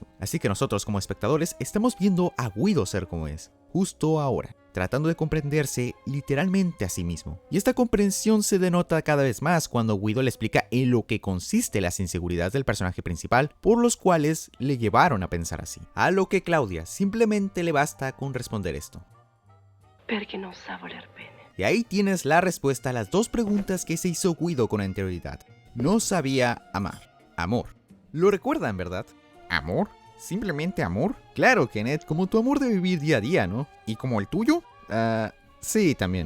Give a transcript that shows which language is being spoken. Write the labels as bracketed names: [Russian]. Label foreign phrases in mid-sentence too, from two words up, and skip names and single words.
[Spanish] Así que nosotros como espectadores estamos viendo a Guido ser como es, justo ahora, tratando de comprenderse literalmente a sí mismo. Y esta comprensión se denota cada vez más cuando Guido le explica en lo que consiste las inseguridades del personaje principal, por los cuales le llevaron a pensar así. A lo que Claudia simplemente le basta con responder esto. [Italian] Perché non sa voler bene. [Spanish] Y ahí tienes la respuesta a las dos preguntas que se hizo Guido con anterioridad. No sabía amar. Amor. ¿Lo recuerdan, verdad? ¿Amor? ¿Simplemente amor? Claro, Kenneth, como tu amor de vivir día a día, ¿no? ¿Y como el tuyo? Sí, también.